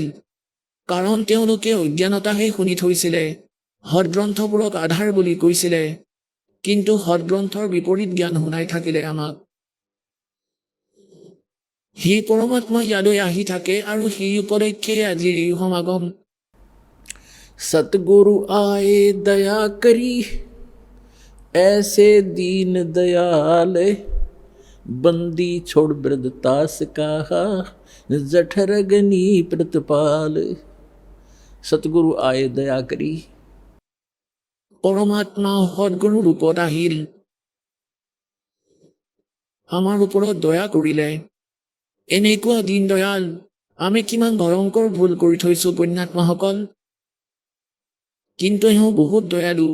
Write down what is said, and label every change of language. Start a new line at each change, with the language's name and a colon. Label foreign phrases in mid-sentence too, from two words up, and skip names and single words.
Assamese: কাৰণ তেওঁলোকে অজ্ঞানতাহে শুনি থৈছিলে, সৎগ্ৰন্থবোৰক আধাৰ বুলি কৈছিলে, কিন্তু সৎগ্ৰন্থৰ বিপৰীত জ্ঞান শুনাই থাকিলে আমাক। সেই পৰমাত্মা ইয়ালৈ আহি থাকে আৰু সেই উপলক্ষে আজিৰ এই সমাগম।
Hindi: सतगुरु आए दया करी, ऐसे दीन दयाल, बंदी छोड़ वृद्धतास कहा, जठरगनी प्रतिपाल। सतगुरु आए दया करी।
Assamese: পৰমাত্মা সদগুৰু ৰূপত আহিল, আমাৰ ওপৰত দয়া কৰিলে। এনেকুৱা দীন দয়াল, আমি কিমান ভয়ংকৰ ভুল কৰি থৈছো পুণ্যাত্মাসকল, কিন্তু এওঁ বহুত দয়ালু।